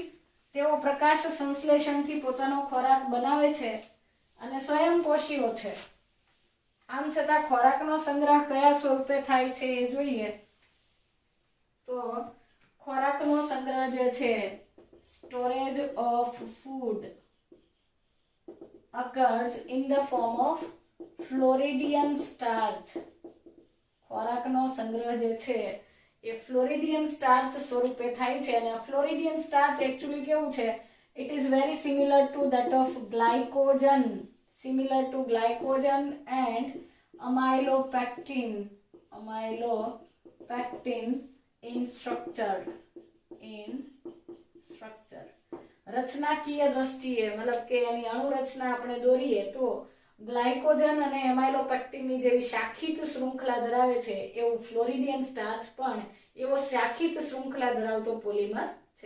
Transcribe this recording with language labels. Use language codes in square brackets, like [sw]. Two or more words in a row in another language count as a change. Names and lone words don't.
[gu] તેઓ પ્રકાશ સંશ્લેષણથી પોતાનો ખોરાક બનાવે છે અને સ્વયંપોષીઓ છે. આમ છતાં ખોરાકનો સંગ્રહ કયા સ્વરૂપે થાય છે એ જોઈએ તો ખોરાકનો સંગ્રહ જે છે [en] storage of food occurs in the form of Floridian starch. [gu] ખોરાકનો સંગ્રહ જે છે એ [en] Floridian starch [gu] સ્વરૂપે થાય છે અને [en] Floridian starch [gu] એકચ્યુઅલી કેવું છે, [en] it is very similar to that of glycogen, similar to glycogen and amylopectin in structure. [gu] રચનાકીય દ્રષ્ટિએ મતલબ કે એની અણુરચના આપણે દોરીએ તો ગ્લાયકોજન અને એમાઇલોપેક્ટિનની જેવી શાખિત શૃંખલા ધરાવે છે એવું [en] Floridian starch [gu] પણ એવો શાખિત શૃંખલા ધરાવતો પોલિમર છે.